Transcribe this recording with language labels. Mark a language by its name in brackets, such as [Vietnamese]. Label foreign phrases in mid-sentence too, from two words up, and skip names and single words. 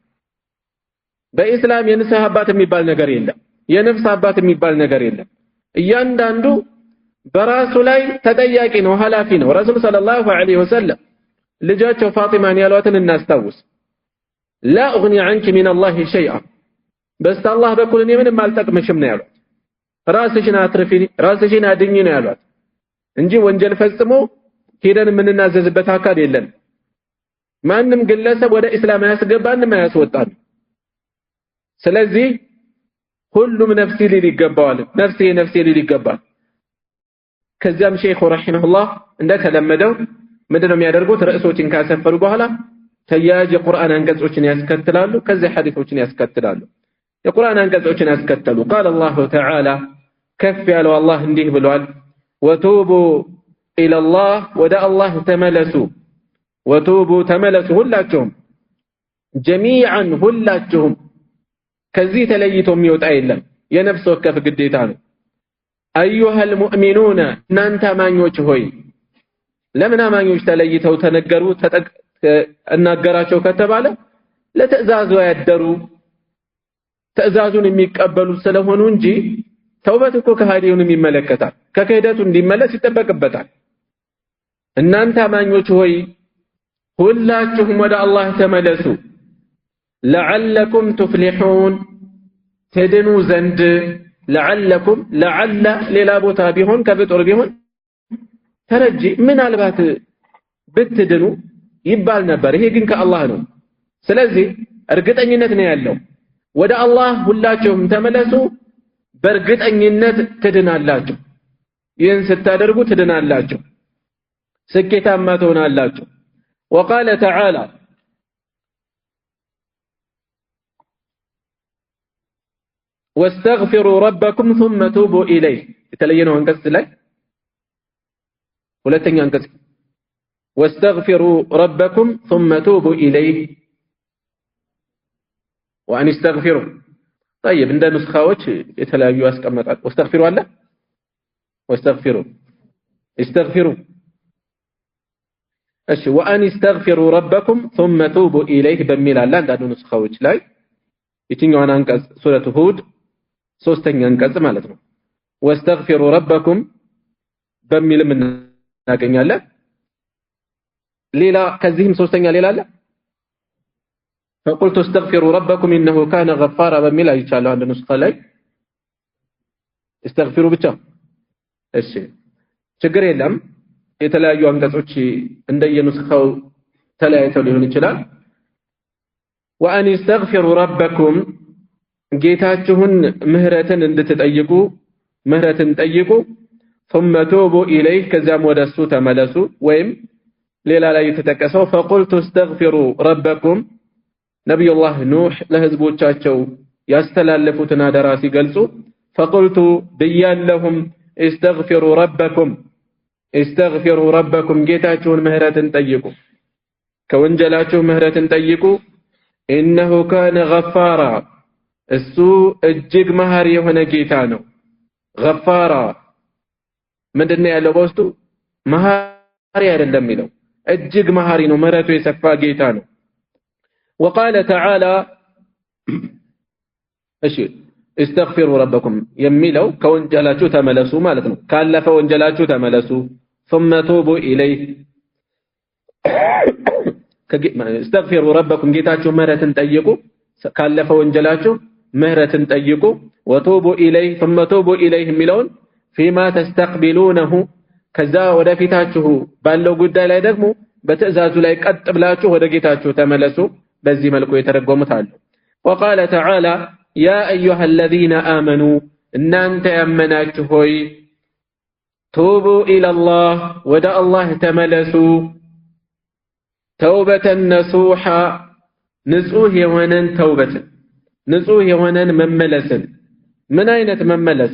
[Amharic] በእስላም የንስሐ አባት የሚባል ነገር የለም የነፍስ አባት የሚባል ነገር የለም እያንዳንዱ በራሱ ላይ ተጠያቂ ነው ሐላፊ ነው ረሱል [Arabic] صلى الله عليه وسلم [Amharic] ልጃቸው ፋጢማን ያሏትን እናስታውስ [Arabic] لا اغني عنك من الله شيئا [Amharic] በስተ አላህ በኩል እኔ ምንም አልጠቅምሽም ነው ያሏት ራስሽን አትርፊ ራስሽን አድኝ ነው ያሏት እንጂ ወንጀል ፈጽሞ ሄደን የምንናዘዝበት አካል የለም ማንንም ግለሰብ ወደ እስላም ያስገባንም ያስወጣል ስለዚህ ሁሉም ነፍሲ ሊል ይገባዋል ነፍሲ ሊል ይገባል ከዚያም ሼኹ ረሂመሁላህ እንደተለመደው ምንድነው የሚያደርጉት ርዕሶችን ካሰፈሩ በኋላ ተያያዥ የቁርአን አንቀጾችን ያስከትላሉ ከዚህ ሐዲሶችን ያስከትላሉ የቁርአን አንቀጾችን ያስከተሉ [Arabic] قال الله تعالى كف [Amharic] ያለው አላህ እንዲህ ብሏል [Arabic] وتوبوا الى الله [Amharic] ወደ አላህ ተመለሱ وتوبوا ተመለሱ ሁላችሁም جميعا ሁላችሁም ከዚህ ተለይቶ የሚወጣ የለም የነፍስ ወከፍ ግዴታ ነው [Arabic] ايها المؤمنون [Amharic] እናንተ አማኞች ሆይ ለምን አማኞች ተለይተው ተነገሩ እናገራቸው ከተባለ ለትዕዛዙ ያደሩ ትዕዛዙን የሚቀበሉ ስለሆኑ እንጂ ተውበት እኮ ከሃዲውን ይመለከታል ከክህደቱ እንዲመለስ ይጠበቅበታል እናንተ አማኞች ሆይ ሁላችሁም ወደ አላህ ተመለሱ [Arabic] لعلكم تفلحون [Amharic] ትድኑ ዘንድ [Arabic] لعلكم لعل [Amharic] ሌላ ቦታ ቢሆን ከፍጡር ቢሆን ተረጂ ምናልባት ብትድኑ ይባል ነበር። ይሄ ግን ከአላህ ነው። ስለዚህ እርግጠኝነት ነው ያለው። ወደ አላህ ሁላችሁም ተመለሱ፣ በእርግጠኝነት ትድናላችሁ። ይህን ስታደርጉ ትድናላችሁ፣ ስኬታማ ትሆናላችሁ። [Arabic] وقال تعالى واستغفروا ربكم ثم توبوا إليه [Amharic] የተለየነው አንቀጽ ላይ ሁለተኛ አንቀጽ [Arabic] واستغفروا ربكم ثم توبوا إليه وأن استغفروا طيب [Amharic] እንደ ንስኻዎች የተለያዩ ያስቀመጣል። واستغفروا አለ [Arabic] واستغفروا استغفروا [Amharic] እሺ [Arabic] وأن استغفروا ربكم ثم توبوا إليه [Amharic] በሚል አለ አንዳንዱ ንስኻዎች ላይ የትኛውን አንቀጽ ሱረቱ ሁድ ሶስተኛ አንቀጽ ማለት ነው። [Arabic] واستغفروا ربكم [Amharic] በሚልም እናገኛለን። ሌላ ከዚህም ሶስተኛ ሌላ አለ [Arabic] فقلت استغفروا ربكم إنه كان غفارا [Amharic] በሚል አይቻለሁ አንድ ንስኻ ላይ استغفروا ብቻ። እሺ ችግር የለም። የተለያዩ አንቀጾች እንደየንስኻው ተለያይተው ሊሆን ይችላል። [Arabic] وأن استغفروا ربكم [Amharic] ጌታችሁን ምህረትን እንድትጠይቁ ምህረትን ጠይቁ [Arabic] ثم توبوا إليه [Amharic] ከዛም ወደሱ ተመለሱ። ወይም ሌላ ላይ የተጠቀሰው [Arabic] فقلت استغفروا ربكم [Amharic] ነብዩላህ ኑህ ለህዝቦቻቸው ያስተላለፉትን አደራ ሲገልጹ فقلت ብያለሁም [Arabic] استغفروا ربكم [Amharic] ጌታችሁን ምህረትን ጠይቁ፣ ከወንጀላችሁ ምህረትን ጠይቁ። [Arabic] إنه كان غفارا [Amharic] እሱ እጅግ መሐሪ የሆነ ጌታ ነው። ገፋራ ምንድነው ያለው በውስጡ? መሐሪ አይደለም የሚለው እጅግ መሐሪ ነው፣ ምህረቱ የሰፋ ጌታ ነው። [Arabic] وقال تعالى [Amharic] እሺ [Arabic] استغفروا ربكم [Amharic] የሚለው ከወንጀላችሁ ተመለሱ ማለት ነው። ካለፈ ወንጀላችሁ ተመለሱ [Arabic] ثم توبوا إليه استغفروا ربكم [Amharic] ጌታችሁ ምህረትን ጠይቁ፣ ካለፈ ወንጀላችሁ ምህረትን ጠይቁ። [Arabic] وتوبوا إليه ثم توبوا إليه [Amharic] የሚለውን [Arabic] فيما تستقبلونه [Amharic] ከዛ ወደፊታችሁ ባለው ጉዳይ ላይ ደግሞ በትዕዛዙ ላይ ቀጥ ብላችሁ ወደ ጌታችሁ ተመለሱ። በዚህ መልኩ የተረጎሙት አሉ። [Arabic] وقال تعالى يا أيها الذين آمنوا [Amharic] እናንተ ያመናችሁ ሆይ [Arabic] توبوا إلى الله [Amharic] ወደ አላህ ተመለሱ [Arabic] توبة نصوحا [Amharic] ንጹህ የሆነን ተውበትን ንጹህ የሆነን መመለስን። ምን አይነት መመለስ?